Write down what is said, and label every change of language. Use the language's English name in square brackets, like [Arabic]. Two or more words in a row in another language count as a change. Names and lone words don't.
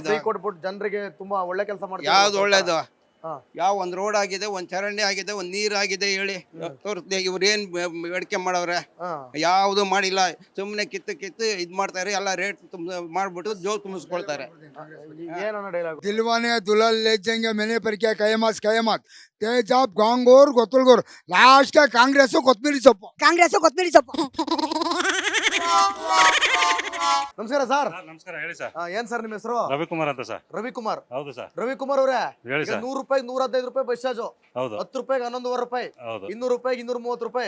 [Kannada] ಫ್ರೀ ಕೊಟ್ಬಿಟ್ಟು ಜನರಿಗೆ ತುಂಬಾ ಒಳ್ಳೆ ಕೆಲಸ ಮಾಡ್ತಾರೆ. ಯಾವ್ದು ಒಳ್ಳೇದು? ಹಾ. ಯಾವ ಒಂದ್ ರೋಡ್ ಆಗಿದೆ, ಒಂದ್ ಚರಂಡಿ ಆಗಿದೆ, ಒಂದ್ ನೀರ್ ಆಗಿದೆ ಹೇಳಿ ತೋರಿಸ್ದೆ. ಇವ್ರೇನ್ ಬೇಡಿಕೆ ಮಾಡವ್ರೆ? ಯಾವ್ದು ಮಾಡಿಲ್ಲ. ಸುಮ್ನೆ ಕಿತ್ತು ಇದ್ ಮಾಡ್ತಾರೆ, ಎಲ್ಲ ರೇಟ್ ಮಾಡ್ಬಿಟ್ಟು ಜೋಲ್ ತುಂಬಿಸ್ಕೊಳ್ತಾರೆ. ಏನೋ ಡೈಲಾಗ್? दिलवाने दुल्हन ले जाएंगे मैंने पर क्या कयमत तेजाब गांगोर गोतुलगोर लास्ट का कांग्रेस ಕೊತ್ಮಿರಿ ಸೊಪ್ಪು. ನಮಸ್ಕಾರ ಸರ್. ನಮಸ್ಕಾರ, ಹೇಳಿ ಸರ್. ಏನ್ ಸರ್ ನಿಮ್ಮ ಹೆಸರು? ರವಿಕುಮಾರ್ ಅಂತ ಸರ್. ರವಿಕುಮಾರ್. ಹೌದು ಸರ್. ರವಿಕುಮಾರ್ ಅವರೇ, ಹೇಳಿ ಸರ್. 100 ರೂಪಾಯಿ 115 ರೂಪಾಯಿ ಬಸ್ ಚಾರ್ಜ್, ಹೌದು 10 ರೂಪಾಯಿಗೆ 11.5 ರೂಪಾಯಿ, ಹೌದು 200 ರೂಪಾಯಿಗೆ 230 ರೂಪಾಯಿ,